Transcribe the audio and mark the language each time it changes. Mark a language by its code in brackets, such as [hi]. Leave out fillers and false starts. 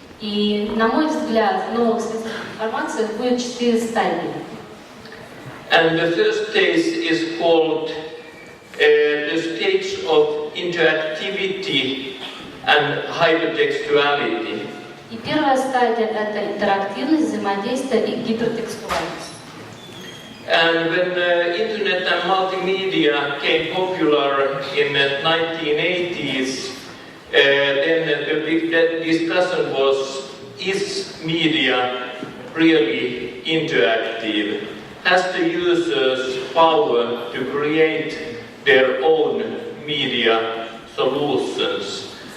[ru] И, на мой взгляд, в новых средствах информации будет 4 стадии. [en] And the first stage is called the stage of interactivity and hypertextuality. [ru] И первая стадия – это интерактивность, взаимодействие и гипертекстуальность. [en] And when internet and multimedia came popular in the 1980s, then the big discussion was, is media really interactive? Has the users power to create their own media solutions?